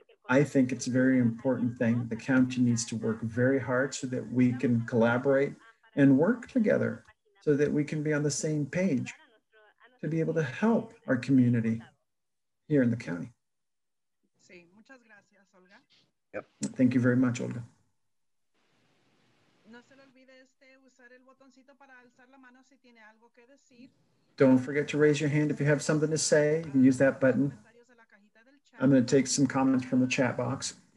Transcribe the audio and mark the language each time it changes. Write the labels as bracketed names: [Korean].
[English] I think it's a very important thing. The county needs to work very hard so that we can collaborate and work together so that we can be on the same page to be able to help our community here in the county. [Spanish] Sí, muchas gracias, Olga. [English] Yep. Thank you very much, Olga. [Spanish] No se le olvide usar el botoncito para alzar la mano si tiene algo que decir. [English] Don't forget to raise your hand if you have something to say. You can use that button. I'm going to take some comments from the chat box.